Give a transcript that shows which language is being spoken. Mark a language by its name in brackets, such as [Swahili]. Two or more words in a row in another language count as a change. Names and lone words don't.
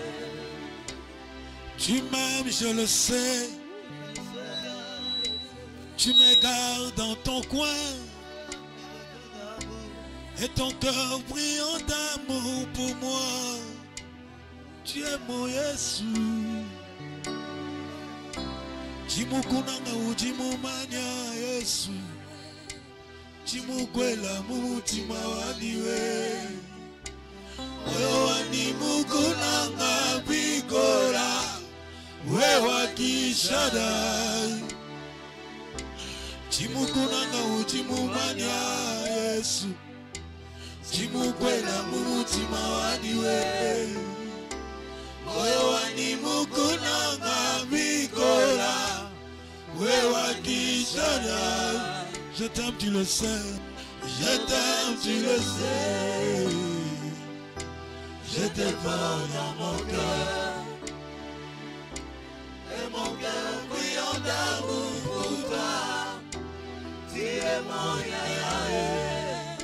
[French] Tu m'aimes, je le sais. Tu me gardes dans ton coin. Et ton cœur brillant d'amour pour moi. Tu es mon Jésus. [Luba-Katanga] Chimukunanga uchimumanya Yesu. Chimukwela mutima waniwe. Moyo wanimukunanga bikora. Wewa Kishadai. Chimukunanga uchimumanya Yesu. Chimukwela mutima waniwe. Moyo wanimukunanga bikora. Wewa Kishadai. [French] Je t'aime, tu le sais. Je t'aime, tu le sais. Je te porte dans mon cœur. Et mon cœur brillant d'amour pour toi. Tu es mon Yahweh.